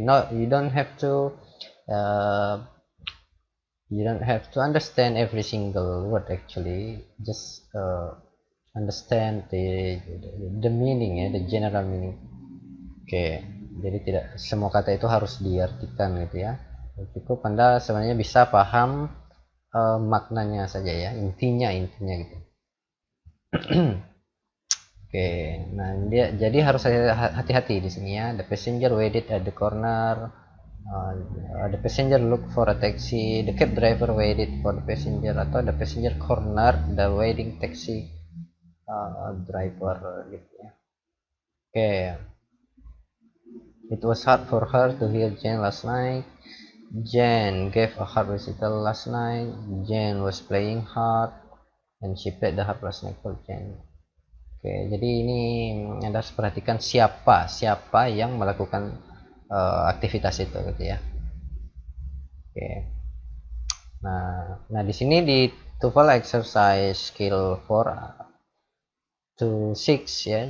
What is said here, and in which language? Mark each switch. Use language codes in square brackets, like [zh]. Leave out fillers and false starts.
[en] You don't have to understand every single word actually. Just understand the meaning ya, the general meaning. [id] Oke, jadi tidak semua kata itu harus diartikan gitu ya. Cukup Anda sebenarnya bisa paham maknanya saja ya, intinya gitu. Oke, nah dia jadi harus hati-hati di sini ya. [en] The passenger waited at the corner. The passenger look for a taxi. The cab driver waited for the passenger, [id] atau [en] the passenger corner the waiting taxi driver gitu ya. Oke. It was hard for her to hear Jane last night. Jane gave a harp recital last night. Jane was playing harp and she played the harp last night for Jane. [id] Oke, jadi ini Anda harus perhatikan siapa yang melakukan aktivitas itu gitu ya. Oke. Nah di sini di TOEFL exercise skill 4 to 6 ya.